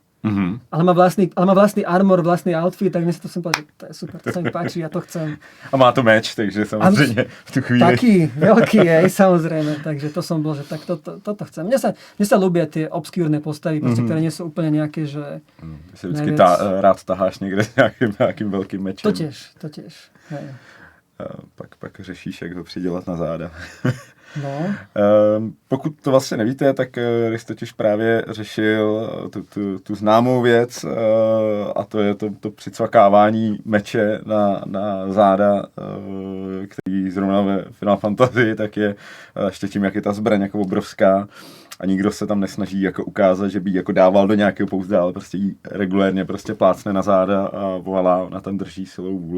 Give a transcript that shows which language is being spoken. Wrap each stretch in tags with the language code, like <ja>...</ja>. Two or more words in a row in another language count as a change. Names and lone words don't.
<sk>Ale má vlastný armor, vlastný outfit, tak mne sa to som povedal, že to je super, to sa mi páči, ja to chcem.</sk> <cs>A má to meč, takže samozřejmě v tu chvíli.</cs> <sk>Taký veľký je, samozrejme, takže to som bol, že tak toto chcem. Mne sa ľúbia tie obskúrne postavy, ktoré nie sú úplne nejaké, že...</sk> <cs>Ty si vždycky rád taháš někde s nějakým velkým mečem.</cs> <sk>To tiež. Hej.</sk> <cs>Pak řešíš, jak ho přidělat na záda. No. Pokud to vlastně nevíte, tak Rys totiž právě řešil tu známou věc a to je to přicvakávání meče na záda, který zrovna ve Final Fantasy tak je ještě tím, jak je ta zbraň jako obrovská a nikdo se tam nesnaží jako ukázat, že by jako dával do nějakého pouzdra, ale prostě jí regulérně prostě plácne na záda a volá, ona tam drží silou vůle.</cs>